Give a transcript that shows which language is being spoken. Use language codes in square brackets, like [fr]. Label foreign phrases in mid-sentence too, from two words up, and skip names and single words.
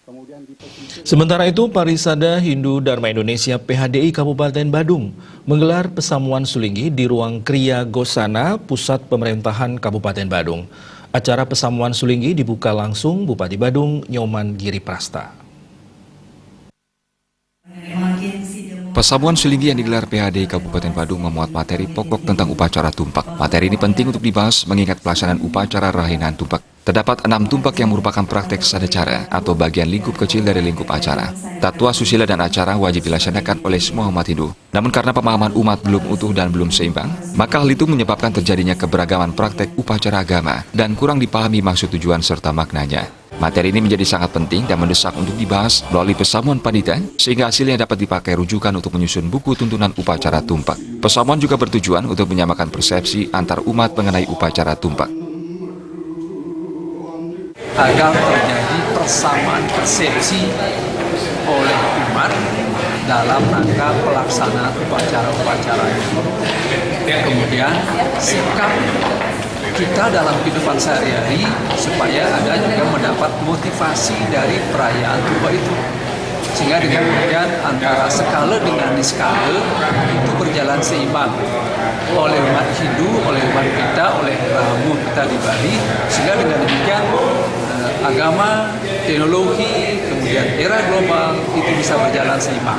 [id] Sementara itu, Parisada Hindu Dharma Indonesia PHDI Kabupaten Badung menggelar pesamuan sulinggi di ruang Kriya Gosana, Pusat Pemerintahan Kabupaten Badung. Acara pesamuan sulinggi dibuka langsung Bupati Badung, Nyoman Giriprasta. Pesamuan sulinggi yang digelar PHDI Kabupaten Badung memuat materi pokok tentang upacara tumpak. Materi ini penting untuk dibahas mengingat pelaksanaan upacara rahinan tumpak. Terdapat 6 tumpak yang merupakan praktek sadacara atau bagian lingkup kecil dari lingkup acara. Tatua, susila, dan acara wajib dilaksanakan oleh semua umat Hindu. Namun karena pemahaman umat belum utuh dan belum seimbang, maka hal itu menyebabkan terjadinya keberagaman praktek upacara agama dan kurang dipahami maksud tujuan serta maknanya. Materi ini menjadi sangat penting dan mendesak untuk dibahas melalui pesamuan panitia sehingga hasilnya dapat dipakai rujukan untuk menyusun buku tuntunan upacara tumpak. Pesamuan juga bertujuan untuk menyamakan persepsi antar umat mengenai upacara tumpak. Agar terjadi persamaan persepsi oleh umat dalam rangka pelaksanaan upacara-upacara ini. Kemudian sikap kita dalam kehidupan sehari-hari supaya ada juga mendapat motivasi dari perayaan tumpak itu, sehingga dengan kemudian antara skala dengan niskala itu berjalan seimbang oleh umat Hindu, oleh umat kita, oleh ramu kita di Bali, sehingga dengan demikian agama, teknologi, kemudian era global itu bisa berjalan seimbang.